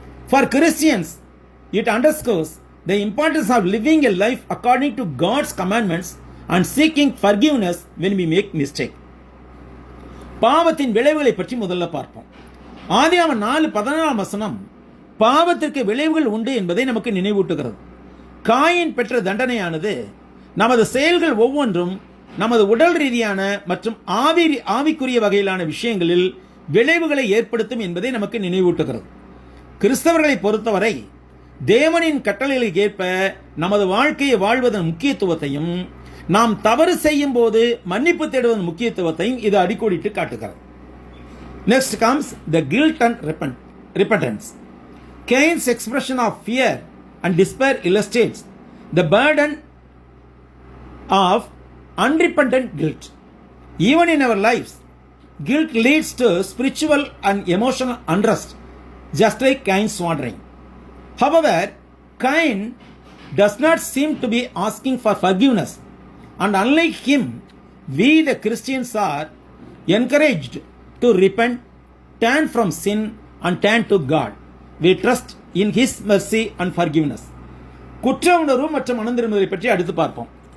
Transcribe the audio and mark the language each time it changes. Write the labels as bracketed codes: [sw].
[en] For Christians, it underscores the importance of living a life according to God's commandments and seeking forgiveness when we make mistake. [ta] பாவத்தின் விளைவுகளை பற்றி முதல்ல பார்ப்போம். ஆதியாகமம் 4:14 வசனம் பாவத்திற்கு விளைவுகள் உண்டு என்பதை நமக்கு நினைவூட்டுகிறது. காயின் பெற்ற தண்டனையானது நமது செயல்கள் ஒவ்வொன்றும் நமது உடல் ரீதியான மற்றும் ஆவிக்குரிய வகையிலான விஷயங்களில் விளைவுகளை ஏற்படுத்தும் என்பதை நமக்கு நினைவூட்டுகிறது. கிறிஸ்தவர்களை பொறுத்தவரை தேவனின் கட்டளைகளுக்கு ஏற்ப நமது வாழ்க்கையை வாழ்வதன் முக்கியத்துவத்தையும், நாம் தவறு செய்யும் போது மன்னிப்பு தேடுவதன் முக்கியத்துவத்தையும் இது அடிக்கோடிட்டு காட்டுகிறது. [en] Next comes the guilt and repentance. Cain's expression of fear and despair illustrates the burden of unrepentant guilt. Even in our lives, guilt leads to spiritual and emotional unrest, just like Cain's wandering. However, Cain does not seem to be asking for forgiveness, and unlike him, we the Christians are encouraged to repent, turn from sin and turn to God. We trust in His mercy and forgiveness. [ta] குற்ற உணர்வு மற்றும் மனம் திரும்புதலை பற்றி அடுத்து பார்ப்போம்.